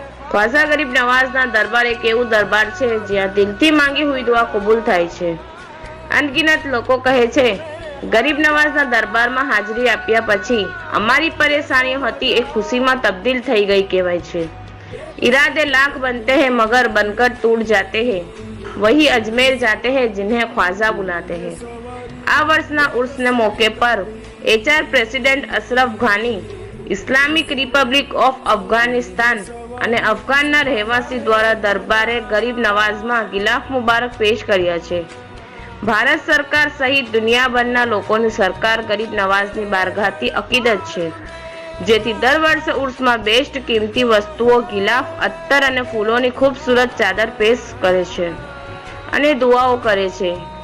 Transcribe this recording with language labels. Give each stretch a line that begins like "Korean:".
Gujarati: ખ્વાજા ગરીબ નવાઝના દરબાર એક એવું દરબાર છે જ્યાં દિલથી માંગી હુઈ દુઆ કબૂલ થાય છે. અનગિનત લોકો કહે છે, ગરીબ નવાઝના દરબારમાં હાજરી આપ્યા પછી અમારી પરેશાનીઓ હતી એ ખુશીમાં તબદીલ થઈ ગઈ કહેવાય છે.
Hindi: इरादे लाख बनते हैं मगर बनकर टूट जाते हैं, वही अजमेर जाते हैं जिन्हें ख्वाजा बुलाते हैं.
Gujarati: આ વર્ષના ઉર્સને મોકે પર HR president Ashraf Ghani, Islamic Republic of Afghanistan અને અફઘાનના રહેવાસી દ્વારા દરબારે ગરીબ નવાઝમાં ગિલાફ મુબારક પેશ કર્યા છે. ભારત સરકાર સહિત દુનિયાભરના લોકોની સરકાર ગરીબ નવાઝની બારગાહથી અકીદત છે, જેથી દર વર્ષે ઉર્સમાં બેસ્ટ કિંમતી વસ્તુઓ, ગિલાફ, અત્તર અને ફૂલોની ખૂબસૂરત ચાદર પેશ કરે છે અને દુઆઓ કરે છે.